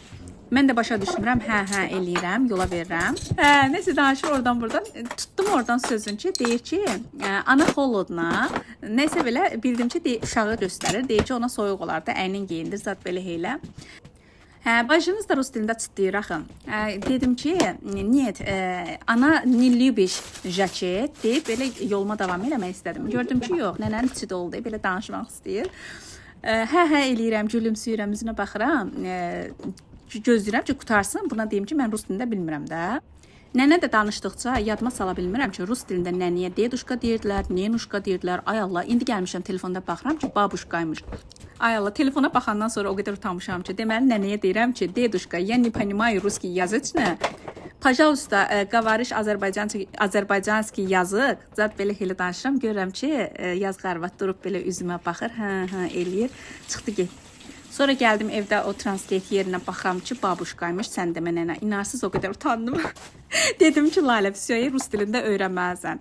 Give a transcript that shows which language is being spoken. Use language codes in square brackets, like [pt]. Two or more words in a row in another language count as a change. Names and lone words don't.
[az] Mən də başa düşmürəm, hə eləyirəm, yola verirəm. Nəsə danışır oradan-buradan. Tutdum oradan sözün ki, deyir ki, [ru] она холодно, [az] nəsə belə bildim ki, uşağı göstərir. Deyir ki, ona soyuq olardı, əynin geyindir, zat belə heylə. Bacınız da rus dilində çıtlayır axı. Dedim ki, [ru] нет, она не любишь жакет [az] deyib, belə yoluma davam eləmək istədim. Gördüm ki, yox, nənənin içi dolu deyib, belə danışmaq istəyir. Hə eləyirəm, gülümsüyürəm, üzünə baxıram. Gözləyirəm ki, qutarsın. Buna deyim ki, mən rus dilində bilmirəm də. Nənə də danışdıqca yadıma sala bilmirəm ki, rus dilində nənəyə deduşka deyirdilər, nenuşka deyirdilər. Ay Allah, indi gəlmişəm telefonda baxıram ki, babuşkaymış. Ay Allah, telefona baxandan sonra o qədər utanmışam ki, deməli nənəyə deyirəm ki, deduşka, [ru] я не понимаю русский язычно. Пожалуйста, говоришь азербайджанский язык. [az] Zat belə elə danışıram, görürəm ki, yazıq arvad durub belə üzümə baxır, hə eləyir, çıxdı getdi. Sonra gəldim evdə o translate yerinə baxıram ki, babuşkaymış, sən demə nənə. İnarsız o qədər utandım. Dedim ki, Lalə, Füsuyeyi rus dilində öyrənməlisən.